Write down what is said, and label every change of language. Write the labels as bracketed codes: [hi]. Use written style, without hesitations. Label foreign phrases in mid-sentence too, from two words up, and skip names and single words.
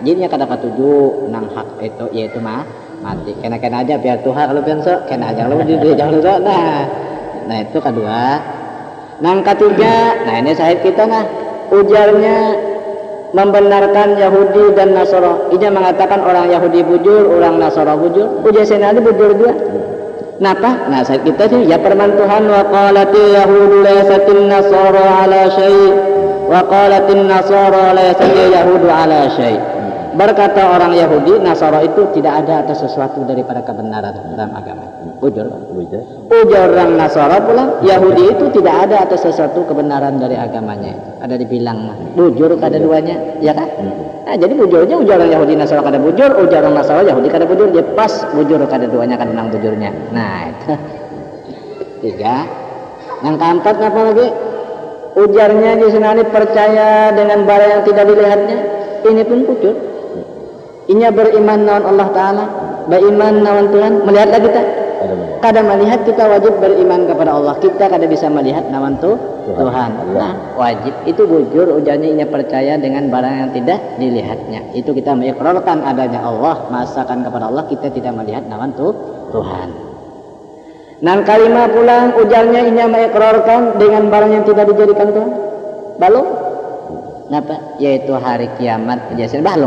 [bjn] Jadinya kata ketujuh nang hak itu yaitu mati kena aja biar Tuhan kalau pianso kena aja kalau dia jauh dulu. Nah itu kedua. Nang ketiga nah ini sahid kita nah ujarnya membenarkan Yahudi dan Nasara. Ia mengatakan orang Yahudi bujur orang Nasara bujur. Ujar senali bujur juga. Kenapa? Nah sahid kita sih ya firman Tuhan [ar] وَقَالَتِ الْيَهُودُ لَيْسَتِ النَّصَارَىٰ عَلَىٰ شَيْءٍ وَقَالَتِ النَّصَارَىٰ لَيْسَتِ الْيَهُودُ عَلَىٰ شَيْءٍ'. [id] Berkata orang Yahudi, Nasara itu tidak ada atas sesuatu daripada kebenaran dalam agama. [bjn] Bujur. [id] Ujar orang Nasara pula, Yahudi itu tidak ada atas sesuatu kebenaran dari agamanya. [bjn] Ada dibilang bujur kada duanya, ya kan? Nah, jadi bujurnya ujar orang Yahudi Nasara kada bujur, ujar orang Nasara Yahudi kada bujur, dia pas bujur kada duanya kada nang bujurnya. Nah, itu. 3. [id] Yang keempat apa lagi? Ujarnya di sini percaya dengan barang yang tidak dilihatnya. Ini pun bujur. [bjn] Inya beriman nawan Allah Ta'ala, beriman nawan Tuhan. [id] Melihatlah kita. [bjn] Kada melihat, kita wajib beriman kepada Allah. Kita kada bisa melihat nawan Tuhan. Nah, wajib itu bujur. Ujarnya inya percaya dengan barang yang tidak dilihatnya. Itu kita mengikrarkan adanya Allah, masakan kepada Allah, kita tidak melihat nawan Tuhan. Nan kalimat pulang ujarnya inya mengikrarkan dengan barang yang tidak dijadikan Tuhan. [id] Belum? Kenapa? Yaitu hari kiamat. Jadi belum.